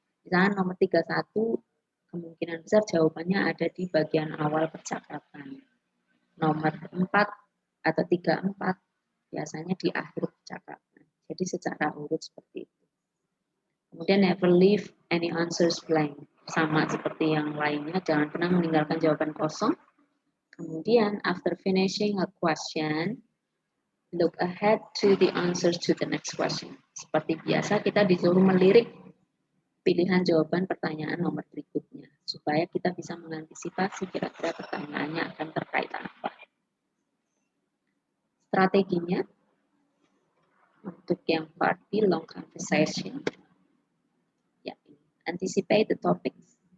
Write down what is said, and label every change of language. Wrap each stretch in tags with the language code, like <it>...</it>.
<id>Misalnya nomor 31, kemungkinan besar jawabannya ada di bagian awal percakapan. Nomor 4 atau 34 biasanya di akhir percakapan. Jadi secara urut seperti itu. Kemudian</id> <en>never leave any answers blank.</en> <id>Sama seperti yang lainnya, jangan pernah meninggalkan jawaban kosong. Kemudian</id> <en>after finishing a question, look ahead to the answers to the next question.</en> <id>Seperti biasa, kita disuruh melirik pilihan jawaban pertanyaan nomor berikutnya, supaya kita bisa mengantisipasi kira-kira pertanyaannya akan terkait apa. Strateginya, untuk yang part B, long conversation, ya,</id> <en>anticipate the topics.</en>